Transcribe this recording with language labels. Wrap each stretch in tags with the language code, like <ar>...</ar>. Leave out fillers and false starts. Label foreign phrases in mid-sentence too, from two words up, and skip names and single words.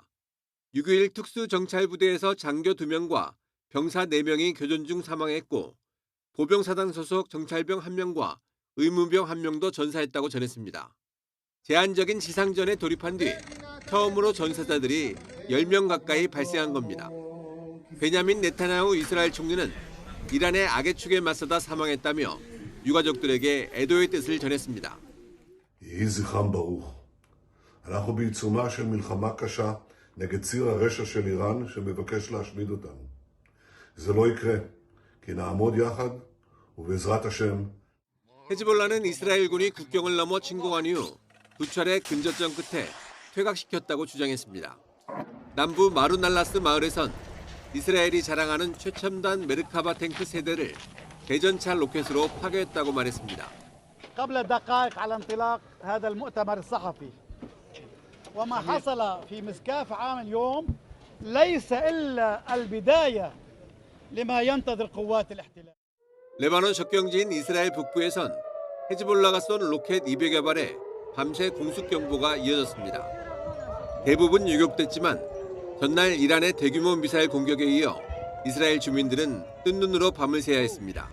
<ko>6.21 특수정찰부대에서 장교 2명과 병사 4명이 교전 중 사망했고 보병사단 소속 정찰병 1명과 의무병 1명도 전사했다고 전했습니다. 제한적인 지상전에 돌입한 뒤 처음으로 전사자들이 10명 가까이 발생한 겁니다. 베냐민 네타냐후 이스라엘 총리는 이란의 악의 축에 맞서다 사망했다며 유가족들에게 애도의 뜻을 전했습니다.</ko> <he>יהי זכרם ברוך. אנחנו בעיצומה של מלחמה קשה נגד ציר הרשע של איראן שמבקש להשמיד אותנו. זה לא יקרה, כי נעמוד יחד ובעזרת השם.</he> <ko>헤즈볼라는 이스라엘군이 국경을 넘어 침공한 이후 2차례 근접전 끝에 퇴각시켰다고 주장했습니다. 남부 마루날라스 마을에선 이스라엘이 자랑하는 최첨단 메르카바 탱크 세대를 대전차 로켓으로 파괴했다고 말했습니다.</ko> <ar>قبل دقائق على انطلاق هذا المؤتمر الصحفي وما حصل في مسكاف عام اليوم ليس إلا البداية لما ينتظر قوات الاحتلال.</ar> <ko>레바논 접경지인 이스라엘 북부에선 헤즈볼라가 쏜 로켓 200여 발에 밤새 공습 경보가 이어졌습니다. 대부분 유격됐지만 전날 이란의 대규모 미사일 공격에 이어 이스라엘 주민들은 뜬 눈으로 밤을 새야 했습니다.</ko>